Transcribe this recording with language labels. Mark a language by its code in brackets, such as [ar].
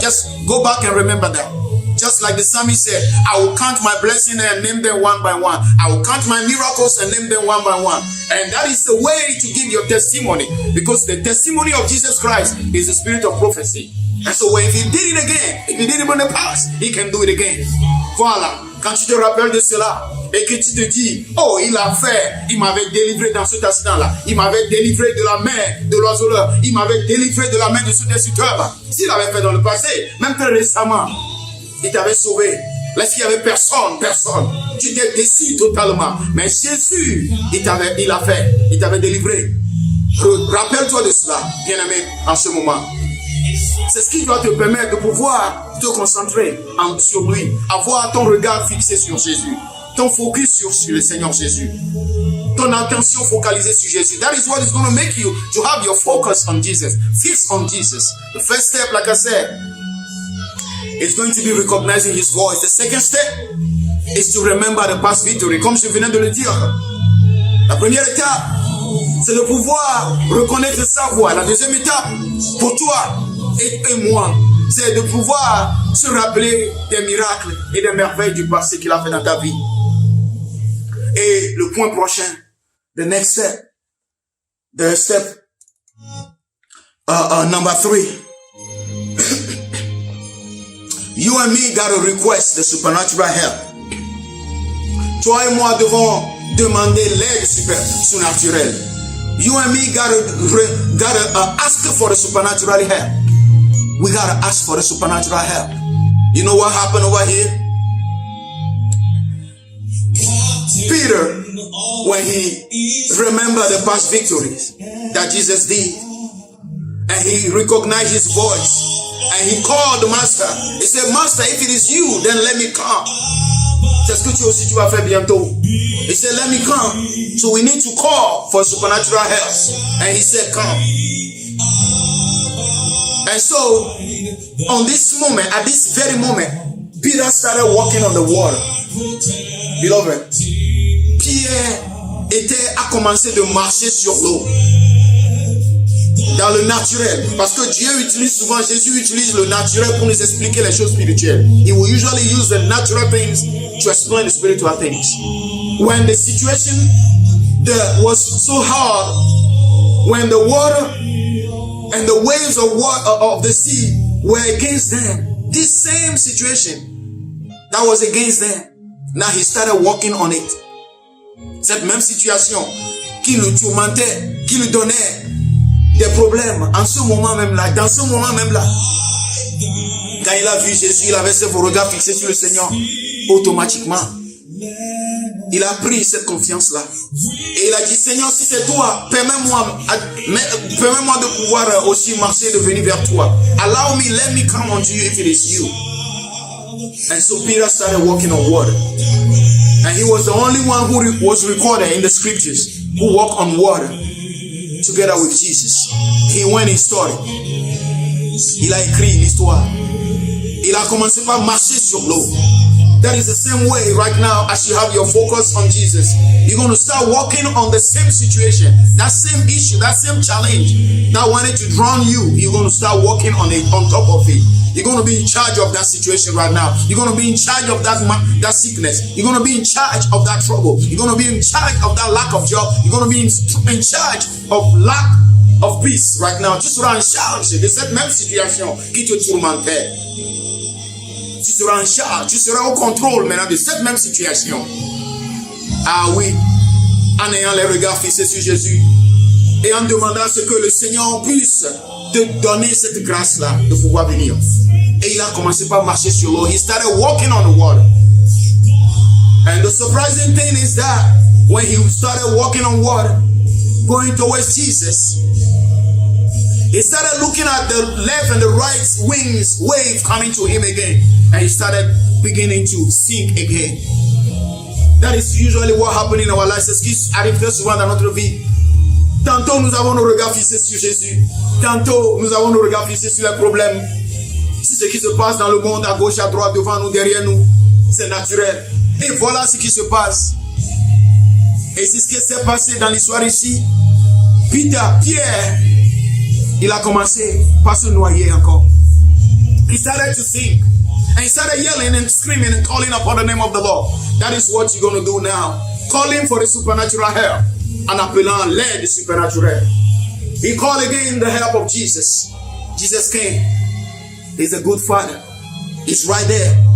[en] Just go back and remember that. Just like the psalmist said, I will count my blessings and name them one by one. I will count my miracles and name them one by one. And that is the way to give your testimony. Because the testimony of Jesus Christ is the spirit of prophecy. And so if he did it again, if he did it in the past, he can do it again. [fr] Voilà. Quand tu te rappelles de cela et que tu te dis, oh, il a fait, il m'avait délivré dans cet accident-là, il m'avait délivré de la main de l'oiseleur, il m'avait délivré de la main de ce destructeur. S'il avait fait dans le passé, même très récemment, il t'avait sauvé. Lorsqu'il n'y avait personne, tu t'es déçu totalement. Mais Jésus, il a fait, il t'avait délivré. Rappelle-toi de cela, bien-aimé, en ce moment. C'est ce qui doit te permettre de pouvoir te concentrer sur lui, avoir ton regard fixé sur Jésus, ton focus sur le Seigneur Jésus, ton attention focalisée sur Jésus. [en] That is what is going to make you to have your focus on Jesus, fixed on Jesus. The first step, like I said, is going to be recognizing his voice. The second step is to remember the past victory, [fr] comme je venais de le dire. La première étape, c'est de pouvoir reconnaître sa voix. La deuxième étape, pour toi et moi, c'est de pouvoir se rappeler des miracles et des merveilles du passé qu'il a fait dans ta vie. Et le point prochain, [en] the next step, the step number 3. You and me gotta request the supernatural help. [fr] Toi et moi devons demander l'aide surnaturelle. [en] You and me gotta ask for the supernatural help. We gotta ask for the supernatural help. You know what happened over here? Peter, when he remembered the past victories that Jesus did, and he recognized his voice, and he called the master. He said, Master, if it is you, then let me come. [fr] C'est ce que tu aussi tu vas faire bientôt. [en] He said, let me come. So we need to call for supernatural help. And he said, come. And so, on this moment, at this very moment, Peter started walking on the water. [fr] Beloved, Pierre a commencé de marcher sur l'eau. Dans le naturel. Parce que Dieu utilise souvent, Jésus utilise le naturel pour nous expliquer les choses spirituelles. [en] He will usually use the natural things to explain the spiritual things. When the situation was so hard, when the water and the waves of the sea were against them, this same situation that was against them, now he started walking on it. [fr] Cette même situation qui le tourmentait, qui lui donnait des problèmes en ce moment même là, dans ce moment même là. Quand il a vu Jésus, il avait ses regards fixés sur le Seigneur. Automatiquement, il a pris cette confiance là. Et il a dit, Seigneur, si c'est toi, permets-moi de pouvoir aussi marcher, de venir vers toi. [en] Allow me, let me come unto you if it is you. And so Peter started walking on water. And he was the only one who was recorded in the scriptures who walked on water together with Jesus. He went in story. [fr] Il a écrit une histoire. Il a commencé par marcher sur l'eau. [en] That is the same way right now as you have your focus on Jesus. You're going to start walking on the same situation, that same issue, that same challenge that wanted to drown you. You're going to start walking on it, on top of it. You're going to be in charge of that situation right now. You're going to be in charge of that sickness. You're going to be in charge of that trouble. You're going to be in charge of that lack of job. You're going to be in charge of lack of peace right now. [fr] Tu seras en charge de cette même situation qui te tourmentait. Tu seras en charge, tu seras au contrôle maintenant de cette même situation. Ah oui, en ayant les regards fixés sur Jésus et en demandant ce que le Seigneur puisse te donner cette grâce-là de pouvoir venir. Et il a commencé par marcher sur l'eau. [en] He started walking on the water. And the surprising thing is that when he started walking on water, going towards Jesus, he started looking at the left and the right wave coming to him again. And he started beginning to sink again. That is usually what happens in our lives. [fr] C'est ce qui arrive très souvent dans notre vie. Tantôt nous avons nos regards fixés sur Jésus. Tantôt nous avons nos regards fixés sur les problèmes. C'est ce qui se passe dans le monde, à gauche, à droite, devant nous, derrière nous. C'est naturel. Et voilà ce qui se passe. Et c'est ce qui s'est passé dans l'histoire ici. Pierre, il a commencé par se noyer encore. [en] He started to sink. And he started yelling and screaming and calling upon the name of the Lord. That is what you're going to do now. Calling for the supernatural help. [fr] En appelant l'aide supernatural. [en] He called again the help of Jesus. Jesus came. He's a good father. He's right there.